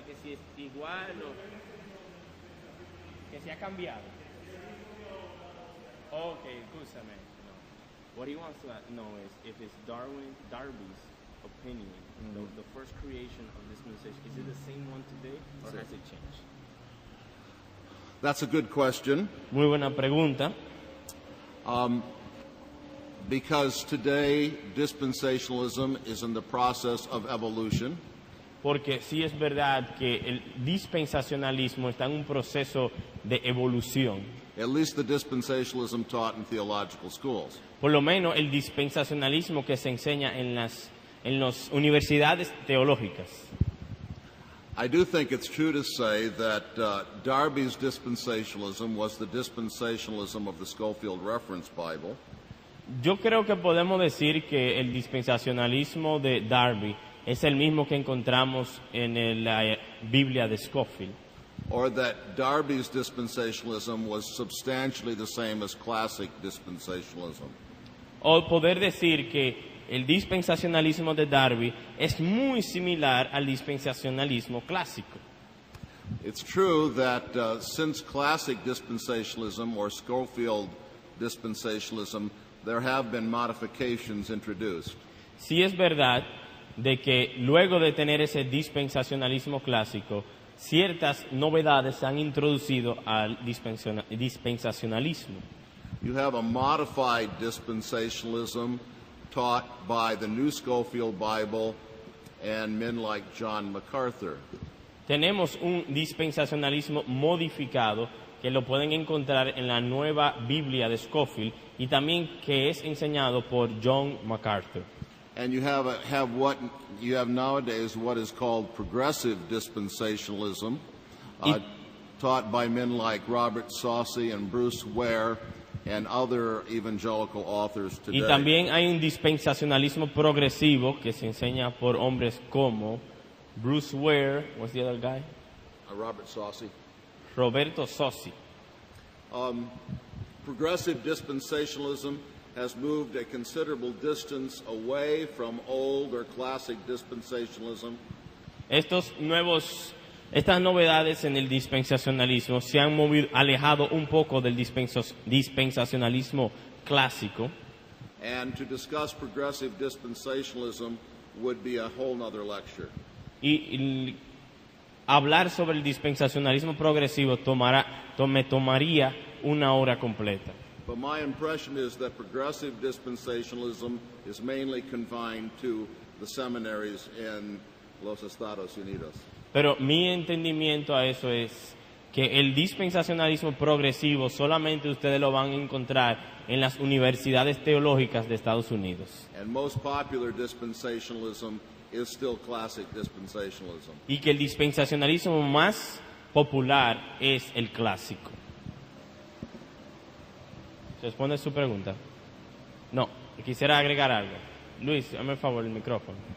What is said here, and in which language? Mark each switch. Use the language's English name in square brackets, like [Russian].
[Spanish] ¿Que si es igual o que si ha cambiado? Ok, escúchame. No. [English] What he wants to know is if it's Darby's opinion, the first creation of this dispensation, is it the same one today or has it changed? That's a good question. [Spanish] Muy buena pregunta. [English] Because today dispensationalism is in the process of evolution. [Spanish] Porque sí es verdad que el dispensacionalismo está en un proceso de evolución. [English] At least the dispensationalism taught in theological schools. [Spanish] Por lo menos el dispensacionalismo que se enseña en las universidades teológicas. [English] I do think it's true to say that Darby's dispensationalism was the dispensationalism of the Schofield Reference Bible. [Spanish] Yo creo que podemos decir que el dispensacionalismo de Darby es el mismo que encontramos en la Biblia de Scofield. [English] Or that Darby's dispensationalism was substantially the same as classic dispensationalism. [Spanish] O poder decir que el dispensacionalismo de Darby es muy similar al dispensacionalismo clásico. [English] It's true that since classic dispensationalism or Schofield dispensationalism, there have been modifications introduced. [Spanish] Sí es verdad de que luego de tener ese dispensacionalismo clásico, ciertas novedades se han introducido al dispensacionalismo. [English] You have a modified dispensationalism taught by the New Schofield Bible and men like John MacArthur. [Spanish] Tenemos un dispensacionalismo modificado que lo pueden encontrar en la nueva Biblia de Scofield y también que es enseñado por John MacArthur. [English] And you have what you have nowadays what is called progressive dispensationalism, taught by men like Robert Saucy and Bruce Ware and other evangelical authors today. [Spanish] Y también hay un dispensacionalismo progresivo que se enseña por hombres como Bruce Ware, [English] what's the other guy? Robert Saucy. [Spanish] Roberto Sossi. [English] Progressive dispensationalism has moved a considerable distance away from old or classic dispensationalism. [Spanish] Estas novedades en el dispensacionalismo se han alejado un poco del dispensacionalismo clásico. [English] And to discuss progressive dispensationalism would be a whole nother lecture. [Spanish] Y hablar sobre el dispensacionalismo progresivo me tomaría una hora completa. [English] But my impression is that progressive dispensationalism is mainly confined to the seminaries in [Spanish] los Estados Unidos. Pero mi entendimiento a eso es que el dispensacionalismo progresivo solamente ustedes lo van a encontrar en las universidades teológicas de Estados Unidos. [English] And most popular dispensationalism is still classic dispensationalism. [Spanish] Y que el dispensacionalismo más popular es el clásico. ¿Responde su pregunta? No, quisiera agregar algo. Luis, dame el favor el micrófono.